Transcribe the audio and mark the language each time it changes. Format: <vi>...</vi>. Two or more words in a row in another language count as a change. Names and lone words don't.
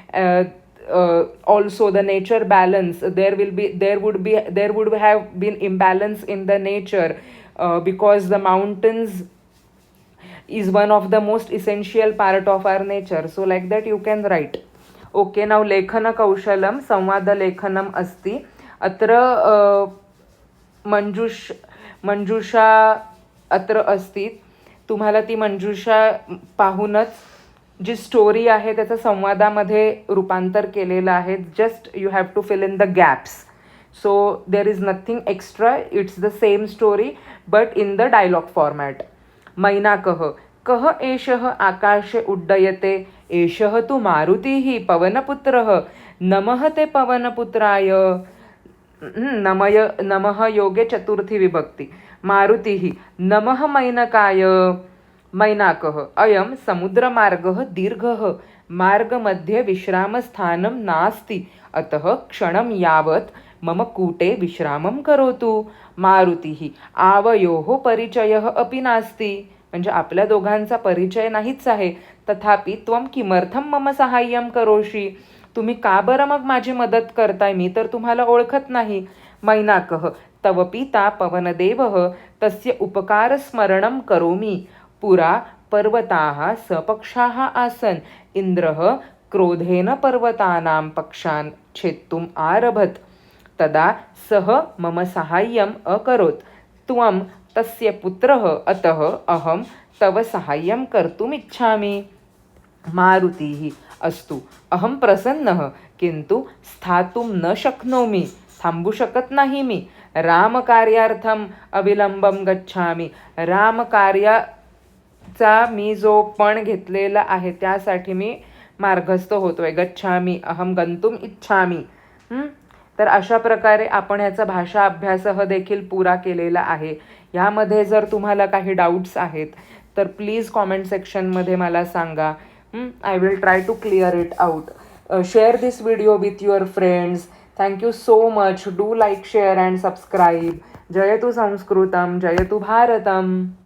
<en>Also the nature balance, there would have been imbalance in the nature because the mountains is one of the most essential part of our nature. So like that you can write. Okay, now</en> <sa>लेखन कौशलम संवाद लेखनम अस्ति. अत्र मंजुषा अत्र अस्ति.</sa> <mr>तुम्हाला ती मंजुषा पाहूनच जी स्टोरी आहे त्याचं संवादामध्ये रूपांतर केलेलं आहे.</mr> <en>Just you have to fill in the gaps. So there is nothing extra, it's the same story but in the dialogue format.</en> <sa>मैनाकः कः एषः आकाशे उड्डयते एषः तु मारुतिः पवनपुत्रः नमः ते पवनपुत्राय. नमः योगे चतुर्थी विभक्ती. मारुतिः नमः मैनकाय. मैनाकः अयं समुद्रमार्गः दीर्घः मार्गमध्ये विश्रामस्थानं नास्ति अतः क्षणं यावत् मम कूटे विश्रामं करोतु. मारुतिः आवयोः परिचयः अपि नास्ति.</sa> <mr>म्हणजे आपल्या दोघांचा परिचय नाहीच आहे.</mr> <sa>तथापि त्वं किमर्थं मम सहाय्यं करोषि.</sa> <mr>तुम्ही का बरं मग माझी मदत करताय, मी तर तुम्हाला ओळखत नाही.</mr> <sa>मैनाकः तव पिता पवनदेवः तस्य उपकारस्मरणं करोमि. पुरा पर्वताः सपक्षाः आसन्. इन्द्रः क्रोधेन पर्वतानां पक्षान् छेत्तुम् आरभत. तदा सः मम साहाय्यम् अकरोत्. त्वं तस्य पुत्रः अतः अहं तव साहाय्यं कर्तुमिच्छामि. मारुतिः अस्तु अहं प्रसन्नः किन्तु स्थातुं न शक्नोमि.</sa> <mr>थांबू शकत नाही मी.</mr> <sa>रामकार्यार्थम् अविलंबं गच्छामि.</sa> <mr>रामकार्याचा मी जो पण घेतलेला आहे त्यासाठी मी मार्गस्थ होतोय.</mr> <sa>गच्छामि अहं गंतुम इच्छामि.</sa> <mr>तर अशा प्रकारे आपण ह्याचा भाषा अभ्यासह देखील पुरा केलेला आहे. ह्यामध्ये जर तुम्हाला काही डाऊट्स आहेत तर प्लीज कॉमेंट सेक्शनमध्ये मला सांगा.</mr> <en>I will try to clear it out. Share this video with your friends. Thank you so much. Do like, share and subscribe.</en> <sa>जयतु संस्कृतम्, जयतु भारतम्.</sa>